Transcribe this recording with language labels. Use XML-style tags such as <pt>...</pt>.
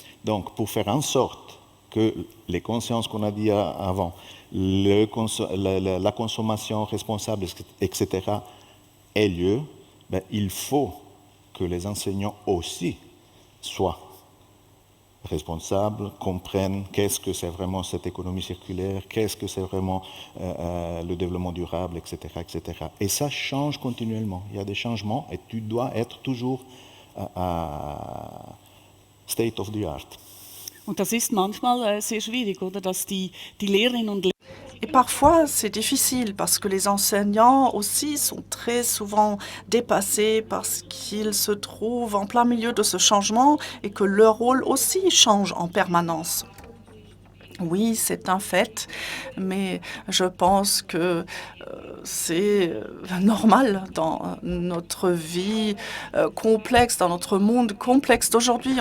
<fr>Donc, pour faire en sorte que les consciences qu'on a dit avant, la consommation responsable, etc., ait lieu, ben, il faut que les enseignants aussi soient responsables, comprennent qu'est-ce que c'est vraiment cette économie circulaire, qu'est-ce que c'est vraiment le développement durable, etc., etc. Et ça change continuellement. Il y a des changements et tu dois être toujours</fr> <en>state of the art.</en> <de>Und das ist manchmal sehr schwierig, oder? Dass die Lehrerinnen und Lehrer</de> <fr>Et parfois, c'est difficile parce que les enseignants aussi sont très souvent dépassés parce qu'ils se trouvent en plein milieu de ce changement et que leur rôle aussi change en permanence. Oui, c'est un fait, mais je pense que c'est normal dans notre vie complexe, dans notre monde complexe d'aujourd'hui.</fr>